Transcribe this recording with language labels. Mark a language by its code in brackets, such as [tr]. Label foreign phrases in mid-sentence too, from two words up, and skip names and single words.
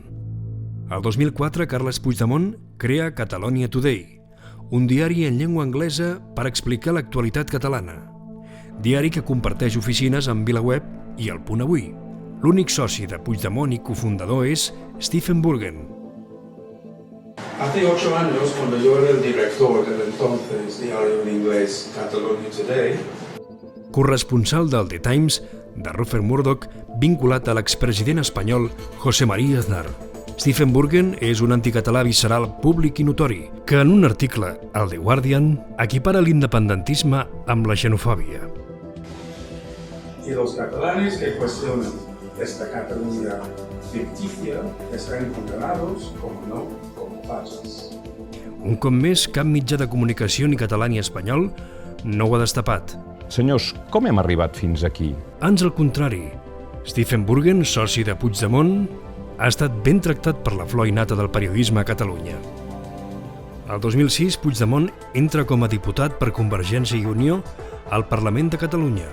[ca] El 2004, Carles Puigdemont crea Catalonia Today, un diari en llengua anglesa per explicar l'actualitat catalana. Diari que comparteix oficines amb VilaWeb i El Punt Avui. L'únic soci de Puigdemont i cofundador és Stephen Burgen. [es] Hace 8 años, cuando yo era el director del entonces diario en inglés Catalonia Today, corresponsal del The Times, [ca] de Rupert Murdoch, vinculat a l'expresident espanyol José María Aznar. Stephen Burgen és un anticatalà visceral públic i notori, que en un article al The Guardian equipara l'independentisme amb la xenofòbia. [es] Y los catalanes que cuestionan esta Cataluña ficticia están condenados, como no, como fachas. [ca] Un cop més, cap mitjà de comunicació ni català ni espanyol no ho ha destapat. Senyors, com hem arribat fins aquí? Ans al contrari. Stephen Burgen, soci de Puigdemont, ha estat ben tractat per la flor innata del periodisme a Catalunya. El 2006, Puigdemont entra com a diputat per Convergència i Unió al Parlament de Catalunya.